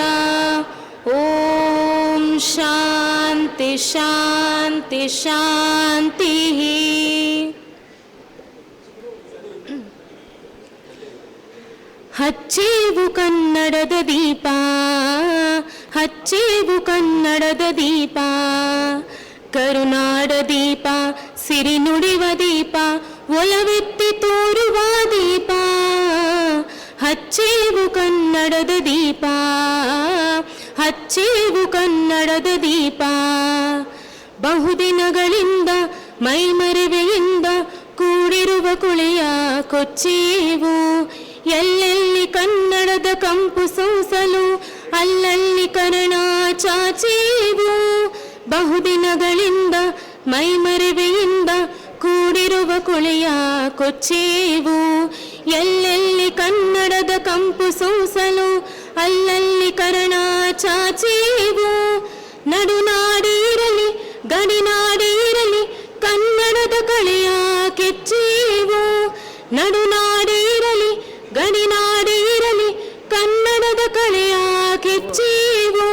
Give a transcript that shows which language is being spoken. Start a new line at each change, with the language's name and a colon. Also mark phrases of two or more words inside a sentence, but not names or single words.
Sanskrit: ॐ शान्ति शान्ति शान्तिः.
Kannada: ಹಚ್ಚೇವು ಕನ್ನಡದ ದೀಪ, ಹಚ್ಚೇವು ಕನ್ನಡದ ದೀಪ, ಕರುನಾಡ ದೀಪ, ಸಿರಿ ನುಡಿವ ದೀಪ, ಒಲವೆತ್ತಿ ತೋರುವ ದೀಪ. ಹಚ್ಚೇವು ಕನ್ನಡದ ದೀಪ, ಹಚ್ಚೇವು ಕನ್ನಡದ ದೀಪ, ಬಹುದಿನಗಳಿಂದ ಮೈಮರೆವೆಯಿಂದ ಕೂಡಿರುವ ಕುಳಿಯ ಕೊಚ್ಚೇವು. ಎಲ್ಲೆಲ್ಲಿ ಕನ್ನಡದ ಕಂಪು ಸೂಸಲು ಅಲ್ಲಲ್ಲಿ ಕರ್ಣ ಚಾಚೇವು. ಬಹುದಿನಗಳಿಂದ ಮೈಮರೆವೆಯಿಂದ ಕೂಡಿರುವ ಕುಳಿಯ ಕೊಚ್ಚೇವು. ಎಲ್ಲೆಲ್ಲಿ ಕನ್ನಡದ ಕಂಪು ಸೂಸಲು ಅಲ್ಲಲ್ಲಿ ಕರ್ಣ ಚಾಚೇವು. ನಡುನಾಡಿರಲಿ ಗಡಿನಾಡಿರಲಿ ಕನ್ನಡದ ಕಳೆಯ ಕೆಚ್ಚೇವು. ನಡುನಾಡಿರಲಿ ಗಡಿನಾಡಿರಲಿ ಕನ್ನಡದ ಕಳೆಯ ಕೆಚ್ಚೇವು.